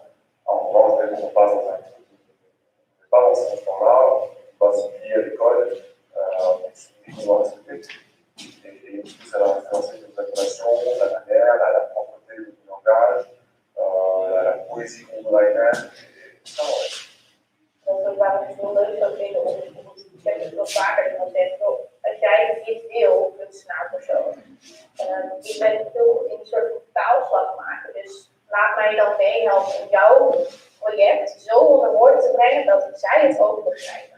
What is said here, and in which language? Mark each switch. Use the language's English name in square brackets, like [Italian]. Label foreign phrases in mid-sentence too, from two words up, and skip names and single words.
[French] En revanche, dès qu'on passe dans ce confort-là, on va s'oublier à l'école, on s'oublie qu'on va respecter. Et ça va influencer nos relations, la manière, la propreté du langage, la poësie qu'on doit émettre, et tout ça. [Dutch] Dat is ook waarom ik het heel leuk zou vinden om, ik heb het wel vaker iemand zegt, als jij iets wil, kunstenaar persoon, mij dan meehelpt om jouw project zo onder woorden te brengen dat zij het ook begrijpen.